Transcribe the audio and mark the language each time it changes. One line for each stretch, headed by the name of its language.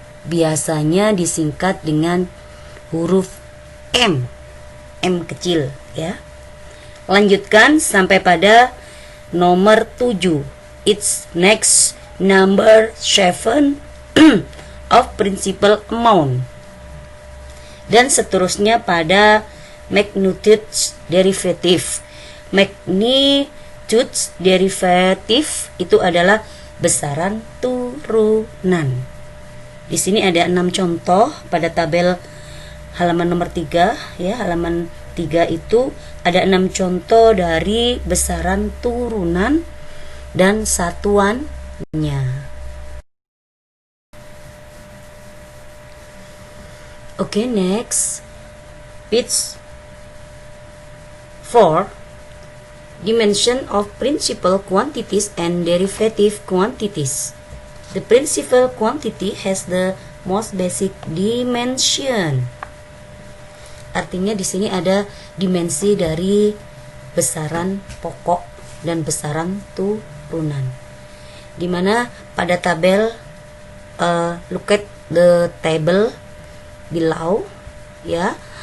Indonesian: Biasanya disingkat dengan huruf M. M kecil ya. Lanjutkan sampai pada nomor 7.
English: It's next number 7 of principal amount.
Indonesian: Dan seterusnya pada magnitude derivative. Magnitude derivative itu adalah besaran turunan. Di sini ada 6 contoh pada tabel halaman nomor 3 ya, halaman 3 itu ada 6 contoh dari besaran turunan dan satuannya.
English: Oke, next. Page 4. Dimension of principal quantities and derivative quantities. The principal quantity has the most basic dimension.
Indonesian: Artinya di sini ada dimensi dari besaran pokok dan besaran turunan. Dimana pada tabel
English: look at the table below
Indonesian: ya.